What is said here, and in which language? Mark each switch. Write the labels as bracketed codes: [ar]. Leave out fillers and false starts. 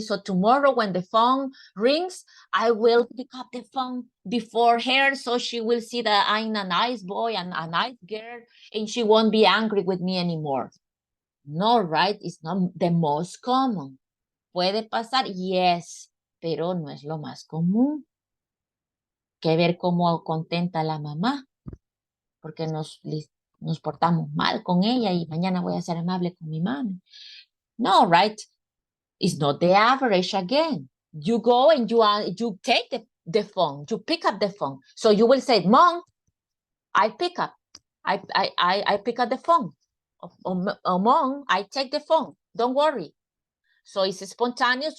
[en] So tomorrow when the phone rings, I will pick up the phone before her so she will see that I'm a nice boy and a nice girl and she won't be angry with me anymore. No, right? It's not the most common. [es] ¿Puede pasar? Yes, pero no es lo más común. Que ver cómo contenta la mamá, porque nos portamos mal con ella y mañana voy a ser amable con mi mami. [en] No, right? It's not the average again. You go and you take the phone, you pick up the phone. So you will say, Mom, I pick up the phone. Mom, I take the phone. Don't worry. So it's spontaneous.